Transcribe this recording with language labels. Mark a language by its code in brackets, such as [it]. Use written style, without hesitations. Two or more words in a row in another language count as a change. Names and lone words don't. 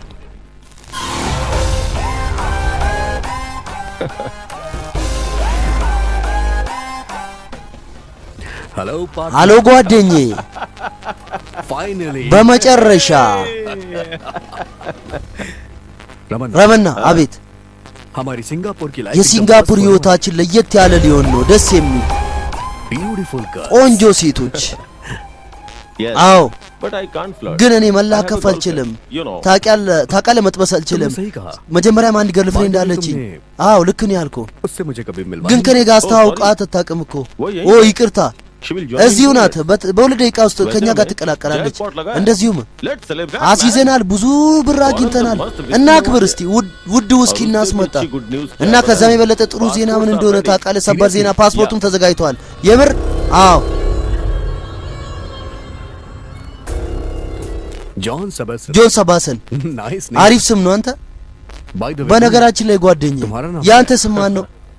[hi] हेलो [am] አሎ ጓደኜ [hi] फाइनली [am] በመጨረሻ [hi] रमन [am] ረመና አቤት [hi] हमारी सिंगापुर की लाइफ [am] የሲንጋፖር ህይወታችን ለየት ያለ ሊሆን ነው ደስ የሚል [en] beautiful girl [am] ቆንጆ ሴቶች [en] Yes, [am] አዎ [en] but I can't flirt. [am] ግን እኔ [en] I have a [am] መላከፍ [en] girlfriend, [am] አልችልም [en] you know. [am] ታውቃለህ መጥበስ አልችልም [hi] तुमने सही कहा [am] መጀመሪያም አንድ ገርልፍሬንድ [hi] बात [am] አለችኝ [hi] तुमने- [am] አዎ ልክ ነው ያልከው [hi] उससे मुझे कभी मिलवा [am] ግን ከኔ ጋር [en] Oh, [am] አስተዋውቃት አታውቅም እኮ [hi] वो यही [am] ኦ [hi] है। [am] ይቅርታ እዚሁ ናት። በሁለት ደቂቃ ውስጥ ከኛ ጋር ትቀላቀላለች። እንደዚሁም አስይዘናል፣ ብዙ ብር አግኝተናል። እና አክብር እስቲ ውድ ውስኪ እናስመጣ እና ከዛም የበለጠ ጥሩ ዜና ምን እንደሆነ ታውቃለህ? ሰበር ዜና፣ ፓስፖርቱም ተዘጋጅቷል። የምር አዎ። ጆን ሰባሰን አሪፍ ስም ነው። አንተ በነገራችን ላይ ጓደኛዬ ያንተ ስም ማን ነው?